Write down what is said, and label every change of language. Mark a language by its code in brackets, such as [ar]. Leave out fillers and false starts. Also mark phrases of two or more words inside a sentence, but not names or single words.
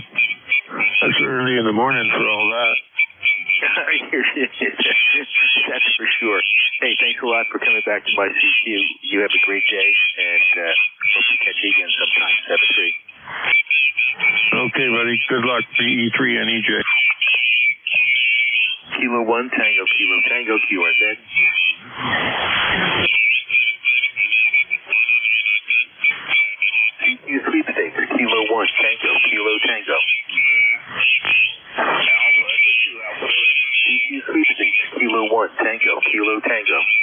[en] That's early in the morning for all that. That's for sure. Hey, thanks a lot for coming back to my CQ. You have a great day, and hope you catch you again sometime. 7-3. Okay, buddy. Good luck. BE3 and EJ. Kilo 1, Tango, Kilo, Tango, QRZ. CQ sweepstakes, Kilo 1, Tango, Kilo, Tango. CQ sweepstakes, Kilo 1, Tango, Kilo, Tango.